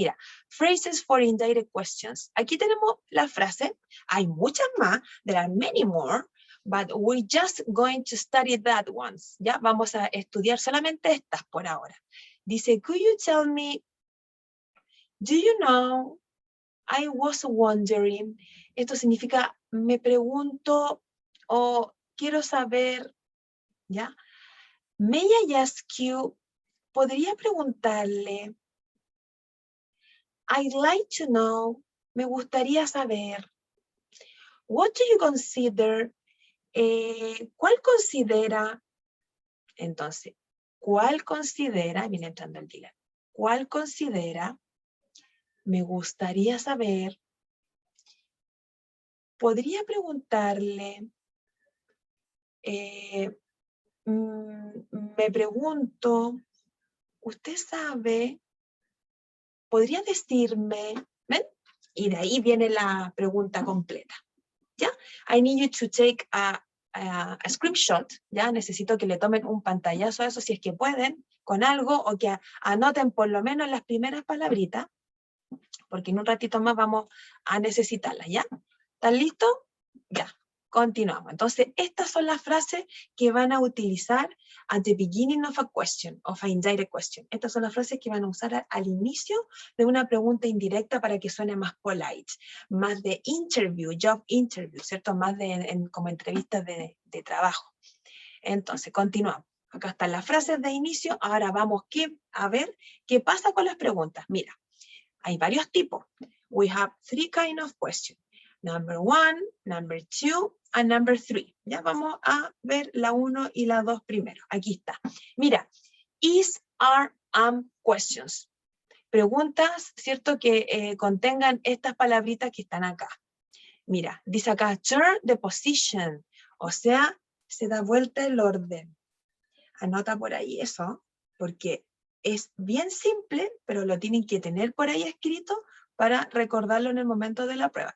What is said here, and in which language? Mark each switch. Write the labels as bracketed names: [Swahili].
[Spanish] Mira, [English] phrases for indirect questions. [Spanish] Aquí tenemos la frase. Hay muchas más. [English] There are many more. But we're just going to study that ones. [Spanish] Ya, vamos a estudiar solamente estas por ahora. Dice, [English] could you tell me, do you know, I was wondering. [Spanish] Esto significa, me pregunto o quiero saber, ¿ya? [English] May I ask you, [Spanish] podría preguntarle, [English] I'd like to know, [Spanish] me gustaría saber, [English] what do you consider, [Spanish] ¿cuál considera? Entonces, ¿cuál considera? Viene entrando el dealer. ¿Cuál considera? Me gustaría saber. Podría preguntarle, me pregunto, ¿usted sabe? ¿Podría decirme? ¿Ven? Y de ahí viene la pregunta completa. ¿Ya? [English] I need you to take a screenshot. [Spanish] ¿Ya? Necesito que le tomen un pantallazo a eso si es que pueden, con algo, o que anoten por lo menos las primeras palabritas, porque en un ratito más vamos a necesitarlas. ¿Ya? ¿Están listos? Ya. Continuamos. Entonces, estas son las frases que van a utilizar [English] at the beginning of a question, of an indirect question. [Spanish] Estas son las frases que van a usar al inicio de una pregunta indirecta para que suene más polite, más de [English] interview, job interview, [Spanish] ¿cierto? Más como entrevistas de trabajo. Entonces, continuamos. Acá están las frases de inicio. Ahora vamos a ver qué pasa con las preguntas. Mira, hay varios tipos. [English] We have three kinds of questions. Number 1, number 2, and number 3. [Spanish] Ya vamos a ver la 1 y la 2 primero. Aquí está. Mira, [English] is, are, am questions. [Spanish] Preguntas, ¿cierto? Que contengan estas palabritas que están acá. Mira, dice acá, [English] turn the position. [Spanish] O sea, se da vuelta el orden. Anota por ahí eso, porque es bien simple, pero lo tienen que tener por ahí escrito para recordarlo en el momento de la prueba.